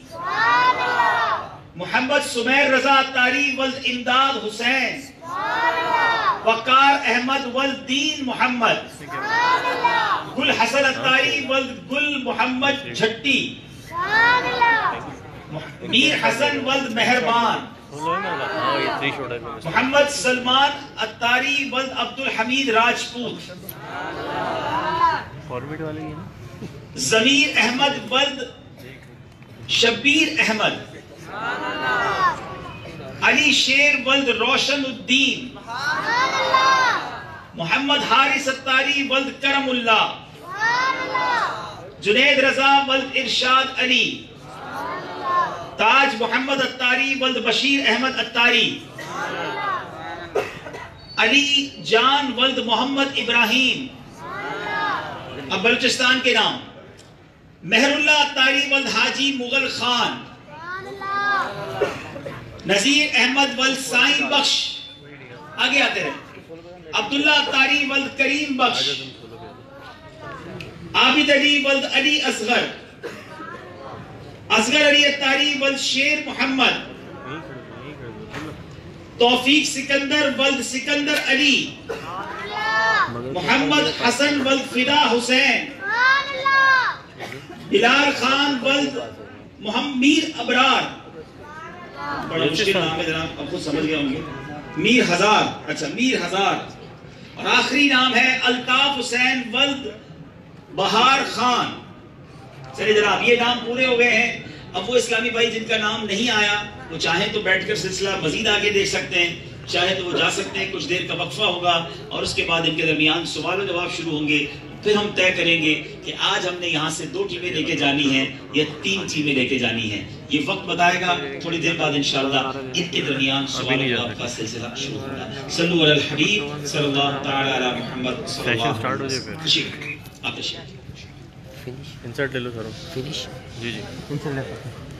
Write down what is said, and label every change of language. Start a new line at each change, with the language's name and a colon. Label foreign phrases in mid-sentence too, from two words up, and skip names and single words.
Urdu: محمد سمیر رضا عطاری ولد امداد حسین، وقار احمد ولد دین محمد، گل حسن عطاری ولد گل محمد جھٹی، میر حسن ولد مہربان، محمد سلمان عطاری ولد عبدالحمید راجپوت, فارمیٹ والے ہی ہے نا. ضمیر احمد ولد شبیر احمد، علی شیر ولد روشن الدین، محمد حارث عطاری ولد کرم اللہ، جنید رضا ولد ارشاد علی, تاج محمد عطاری ولد بشیر احمد عطاری، علی جان ولد محمد ابراہیم، اب بلوچستان کے نام، مہر اللہ عطاری ولد حاجی مغل خان, نذیر احمد ولد سائیں بخش، آگے آتے رہے، عبداللہ عطاری ولد کریم بخش، عابد علی ولد علی اصغر، اصغر علی عطاری ولد شیر محمد، توفیق سکندر ولد سکندر علی, محمد حسن ولد فدا حسین، بلال خان ولد محمد میر ابرار، بڑا مشکل نام ہے جناب، آپ خود سمجھ گئے ہوں گے، میر ہزار، اچھا میر ہزار، اور آخری نام ہے الطاف حسین ولد بہار خان. چلیے جناب یہ نام پورے ہو گئے ہیں۔ اب وہ اسلامی بھائی جن کا نام نہیں آیا وہ چاہے تو بیٹھ کر سلسلہ مزید آگے دیکھ سکتے ہیں، چاہے تو وہ جا سکتے ہیں، کچھ دیر کا وقفہ ہوگا اور اس کے بعد ان کے درمیان سوال اور جواب شروع ہوں گے. پھر ہم طے کریں گے کہ آج ہم نے یہاں سے 2 ٹیمیں لے کے جانی ہیں یا 3 ٹیمیں لے کے جانی ہیں. یہ وقت بتائے گا، تھوڑی دیر بعد ان شاء اللہ ان کے درمیان سوال اور جواب کا سلسلہ شروع ہوگا.
Arabic: صلوا على الحبيب صلى الله تعالى على محمد صلى الله عليه وسلم.
Urdu: आप انسرٹ لے لو سر. فنش جی جی انسرٹ لے